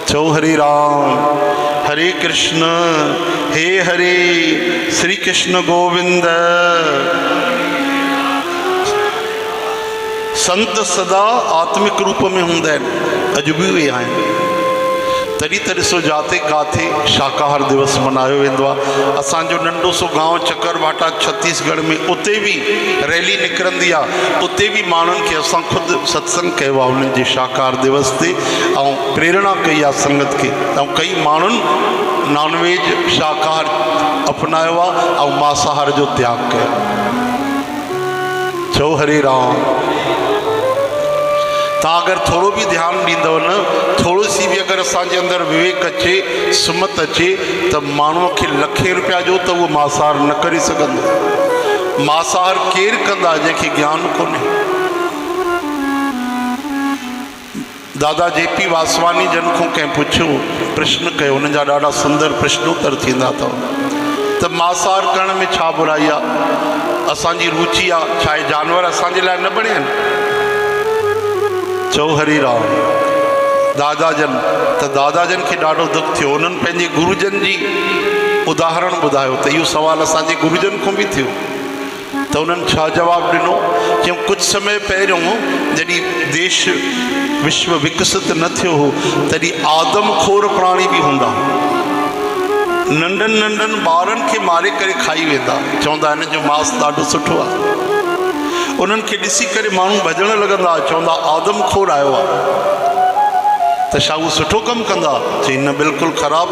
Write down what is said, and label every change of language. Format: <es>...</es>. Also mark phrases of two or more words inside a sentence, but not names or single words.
<sd>चओ हरि राम। हरे कृष्ण हे हरे, श्री कृष्ण गोविंद। संत सदा आत्मिक रूप में हूंदा आहिनि। अॼु बि उहे आहिनि। तॾहिं त ॾिसो जाते काथे शाकाहार दिवस मल्हायो वेंदो आहे। असांजो नंढो सो गांव चकरभाटा छत्तीसगढ़ में, उते भी रैली निकिरंदी आहे। उते भी माण्हुनि खे असां ख़ुदि सत्संग कयो आहे उन्हनि जे शाकाहार दिवस ते, ऐं प्रेरणा कई आहे संगत खे। ऐं कई माण्हुनि नॉनवेज शाकाहार अपनायो आहे ऐं मांसाहार जो त्याग कयो। चओ हरे राम। तव्हां अगरि थोरो बि ध्यानु ॾींदव न, थोरो सी बि अगरि असांजे अंदरि विवेक अचे, सुमत अचे, त माण्हूअ खे लखे रुपया जो त उहो मांसाहार न करे सघंदो। मांसाहार केरु कंदा जंहिंखे ज्ञान कोन्हे। दादा जेपी वासवानी जन खां कंहिं पुछियो, प्रश्न कयो, उन्हनि जा ॾाढा सुंदर प्रश्नोत्तर थींदा अथव त मांसाहार करण में छा बुराई आहे? असांजी रुचि आहे। छा आहे जानवर असांजे लाइ न बणिया आहिनि? चओ हरि राम। दादा जन त दादा जन खे ॾाढो दुख थियो। उन्हनि पंहिंजे गुरुजन जी उदाहरण ॿुधायो त इहो सुवालु असांजे गुरुजन खां बि थियो। त उन्हनि छा जवाबु ॾिनो? चयूं कुझु समय पहिरियों जॾहिं देश विश्व विकसित न थियो हो, तॾहिं आदमखोर प्राणी बि हूंदा। नंढनि नंढनि ॿारनि खे मारे करे खाई वेंदा। चवंदा हिन जो मांस ॾाढो सुठो आहे। उन्हनि खे ॾिसी करे माण्हू भॼण लॻंदा, चवंदा आदमखोर आयो आहे। त छा उहो सुठो कमु कंदा? चई न, बिल्कुलु ख़राबु।</sd>